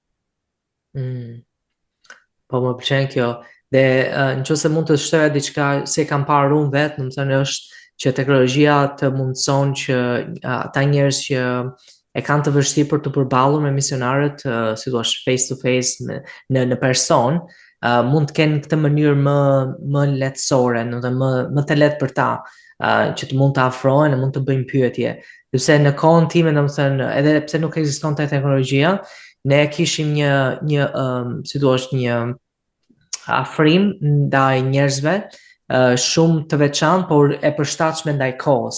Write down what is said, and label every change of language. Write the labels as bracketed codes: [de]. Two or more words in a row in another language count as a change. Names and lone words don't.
[sq] Po më pëlqen kjo. Dhe nëse mund të shtoja diçka se kam parë unë vetë, do të thënë është që teknologjia të mundson që ata njerëz që e kanë të vështirë për të përballur me misionarët, si thua [en] face to face [sq] në person, mund të kenë këtë mënyrë më lehtësore, do të më të lehtë për ta, që të mund të afrohen, mund të bëjnë pyetje. Sepse në kohën time, domethënë, edhe pse nuk ekzistonte teknologjia, ne kishim një si thua një afrim ndaj njerëzve shumë të veçantë, por e përshtatshme ndaj kohës.